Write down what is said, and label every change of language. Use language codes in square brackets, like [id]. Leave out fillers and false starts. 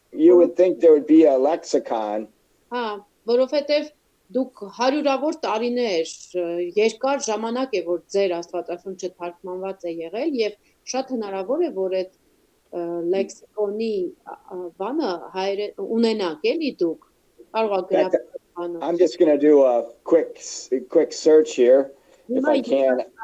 [en] You would think there would be a lexicon. [hy] Հա, որովհետև դուք հարյուրավոր տարիներ երկար ժամանակ է որ ձեր Աստվածաշունչը թարգմանված է եղել եւ շատ հնարավոր է որ այդ լեքսիկոնի բանը ունենաք էլի դուք կարող եք գրել։ [en] I'm just going to do a quick search here if I can.